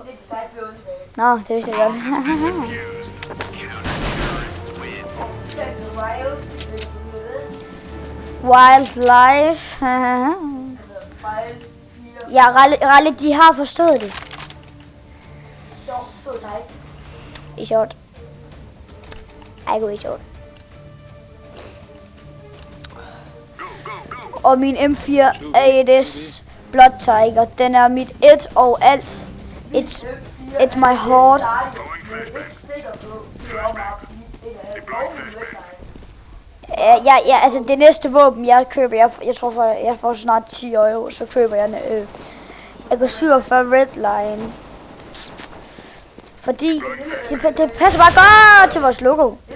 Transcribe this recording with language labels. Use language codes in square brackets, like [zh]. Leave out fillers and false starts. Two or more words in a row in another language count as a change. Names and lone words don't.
[da] Nå, det vidste jeg godt. Wildlife. Ja, Ralle, de har forstået det. [en] I short. I go i short. [da] Og min M4 AES Blood Tiger, den er mit et og alt. [en] It's my heart. [da] Ja, altså det næste våben jeg køber, jeg tror for jeg får snart 10 euro, så køber jeg en AK-47 Redline. Fordi det passer bare godt til vores logo.